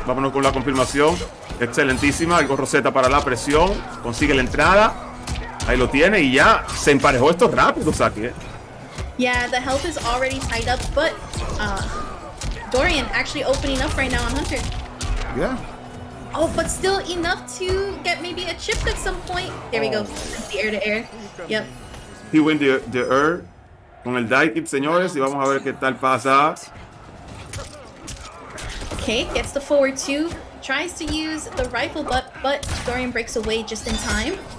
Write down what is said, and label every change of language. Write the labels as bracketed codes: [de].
[es] Vámonos con la confirmación. Excelentísima. Algo Rosetta para la presión. Consigue la entrada. Ahí lo tiene y ya se emparejó esto rápido, Saki. [en] Yeah, the health is already tied up, but Dorian actually opening up right now on Hunter. Yeah. Oh, but still enough to get maybe a chip at some point. There we go. The air to air. Yep. He win the air [es] con el die kit, señores, y vamos a ver qué tal pasa. [en] Okay, gets the forward 2. Tries to use the rifle, but Dorian breaks away just in time.